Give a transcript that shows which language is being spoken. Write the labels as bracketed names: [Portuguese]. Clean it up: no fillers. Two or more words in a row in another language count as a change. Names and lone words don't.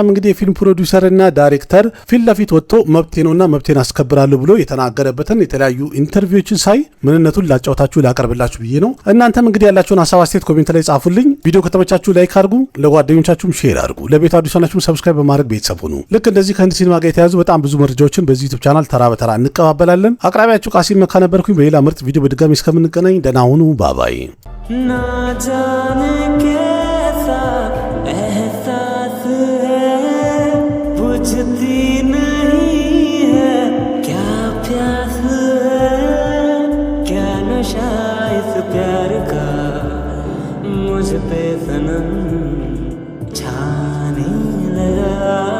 [Amharic] እንግዲህ የፊልም ፕሮዲውሰርና ዳይሬክተር ፊት ለፊት ወጥቶ መብቴ ነውና መብቴን አስከብራለሁ ብሎ የተናገረበትን የተለያዩ ኢንተርቪዎችን ሳይ ምንነቱን ላጫውታችሁ ላቀርብላችሁ ብዬ ነው። እናንተም እንግዲህ ያላችሁን ሀሳብ አስተያየት ኮሜንት ላይ ጻፉልኝ። ቪዲዮ ከተመቻችሁ ላይክ አድርጉ፣ ለጓደኞቻችሁም ሼር አድርጉ፣ ለቤት አዲስ ሆናችሁም ሰብስክራይብ በማድረግ ቤተሰብ ሁኑ። ልክ እንደዚህ ከህንድ ሲኒማ ጋር የተያዙ በጣም ብዙ መረጃዎችን በዚህ ዩቲዩብ ቻናል ተራ በተራ እንቀባበላለን። አቅራቢያችሁ ቃሲም መካ ነበርኩኝ። በሌላ ምርጥ ቪዲዮ በድጋሚ እስከምንገናኝ ደህና ሁኑ። ባባይ [Hindi] ना जाने कैसा एहसास है, बुझती नहीं है क्या प्यास है, क्या नशा इस प्यार का मुझ पे सनम छाने लगा।